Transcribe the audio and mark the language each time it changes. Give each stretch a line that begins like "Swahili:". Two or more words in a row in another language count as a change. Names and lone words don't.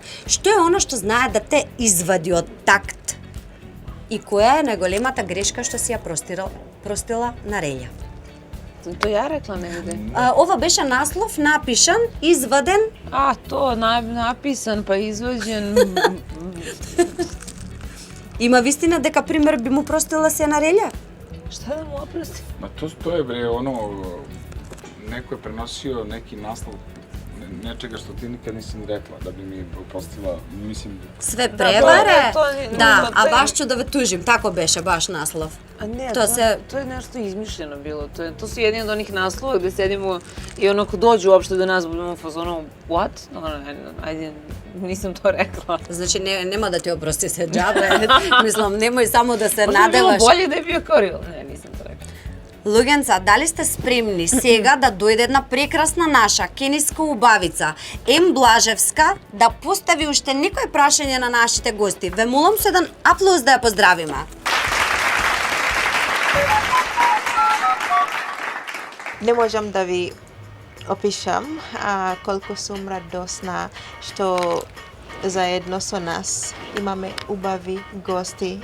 Macedonian: Што е она што знае да те извади од такт? И која е најголемата грешка што си ја простила Нарелја?
Serbian: To ja rekla negde.
Macedonian: Ова беше наслов напишан, изваден.
Serbian: A, to napisan pa izvađen.
Macedonian: Има вистина дека пример би му простила се Нарелја?
Serbian: Šta da mu oprostim? Ma to je bre ono, neko je prenosio neki naslov nečega što ti nikad nisi ni rekla, da bi mi oprostila, mislim... Све преваре? to-
Macedonian: Да, а
Serbian: to je-
Macedonian: баш ќе да ве тужим, тако беше баш наслов.
Serbian: A ne, To se- to je nešto izmišljeno bilo. To su jedni od onih naslova gde sedimo i ono ko dođu uopšte do nas budemo u fazonu what? Ajde, nisam to rekla.
Macedonian: Значи нема да ти опрости се џабе. Мислам, немој само да се
Serbian: Možda bi bilo
Macedonian: надеваш.
Serbian: bolje da je bio koril. Ne, nisam to rekla.
Macedonian: Луѓенца, дали сте спремни сега да дојде една прекрасна наша кениска убавица, Ем Блажевска, да постави уште некој прашање на нашите гости? Ве молам со еден аплауз да ја поздравиме. Не можам да ви опишам колку сум радосна што заедно со нас имаме убави гости.